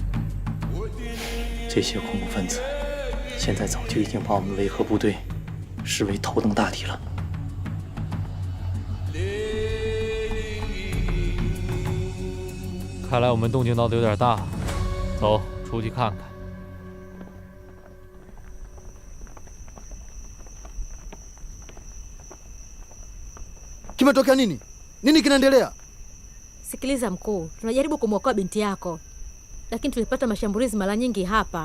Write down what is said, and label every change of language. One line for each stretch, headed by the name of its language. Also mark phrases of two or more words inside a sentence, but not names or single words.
Chinese: 这些恐怖分子现在早就已经把我们维和部队视为头等大敌了。看来我们动静闹得有点大，走，出去看看。
Swahili: Kimetokea nini? Nini kinaendelea? Sikiliza mkuu, tunajaribu kumwokoa binti yako, lakini tulipata mashambulizi mara nyingi hapa.